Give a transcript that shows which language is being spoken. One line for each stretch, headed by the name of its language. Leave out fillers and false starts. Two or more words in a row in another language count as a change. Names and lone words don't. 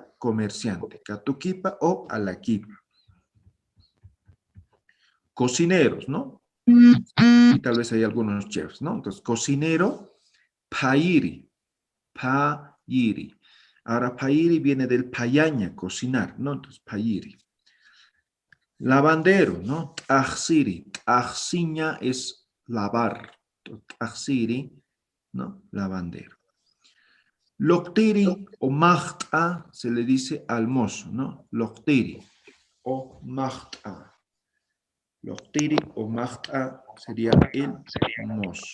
Spanish: Comerciante, Katukipa o alakipa. Cocineros, ¿no? Y tal vez hay algunos chefs, ¿no? Entonces, cocinero,
Aymara: pairi, pairi.
Spanish: Ahora, pairi viene del payaña, cocinar, ¿no? Entonces, pairi. Lavandero, ¿no? Axiri. Axiña es lavar. Axiri, ¿no? Lavandero. Loctiri o magta se le dice al mozo, ¿no? Loctiri o magta. Loctiri o magta sería el mozo.